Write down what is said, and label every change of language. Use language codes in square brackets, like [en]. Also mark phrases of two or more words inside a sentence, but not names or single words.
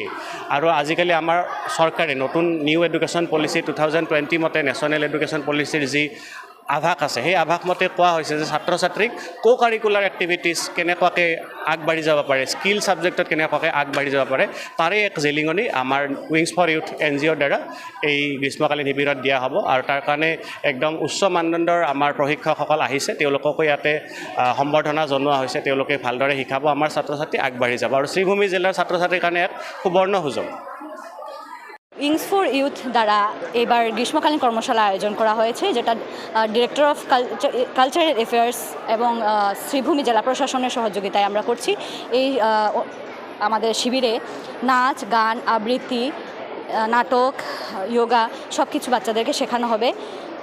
[as] আৰু আজিকালি আমাৰ চৰকাৰে নতুন [en] new education policy [as] 2020 মতে [en] national education policy [as] যি আভাস আছে, সেই আভাস মতে কোৱা হৈছে যে ছাত্ৰ ছাত্ৰীক [en] co curricular activities [as] কেনেকুৱাকৈ আগবাঢ়ি যাব পাৰে, [en] skill subject [as] কেনেকুৱাকৈ আগবাঢ়ি যাব পাৰে, তাৰে এক জেলিঙনি আমাৰ উইংছ ফৰ ইউথ NGOৰ দ্বাৰা এই গ্ৰীষ্মকালীন শিবিৰত দিয়া হ'ব। আৰু তাৰ কাৰণে একদম উচ্চ মানদণ্ডৰ আমাৰ প্ৰশিক্ষকসকল আহিছে, তেওঁলোককো ইয়াতে সম্বৰ্ধনা জনোৱা হৈছে। তেওঁলোকে ভালদৰে শিকাব, আমাৰ ছাত্ৰ ছাত্ৰী আগবাঢ়ি যাব আৰু শ্ৰীভূমি জিলাৰ ছাত্ৰ ছাত্ৰীৰ কাৰণে এক সুবৰ্ণ সুযোগ। [bn] উইংস ফর ইউথ দ্বারা এবার গ্রীষ্মকালীন কর্মশালা আয়োজন করা হয়েছে, যেটা ডিরেক্টর অফ কালচারাল অ্যাফেয়ার্স এবং শ্রীভূমি জেলা প্রশাসনের সহযোগিতায় আমরা করছি। এই আমাদের শিবিরে নাচ, গান, আবৃত্তি, নাটক, যোগা সব কিছু বাচ্চাদেরকে শেখানো হবে।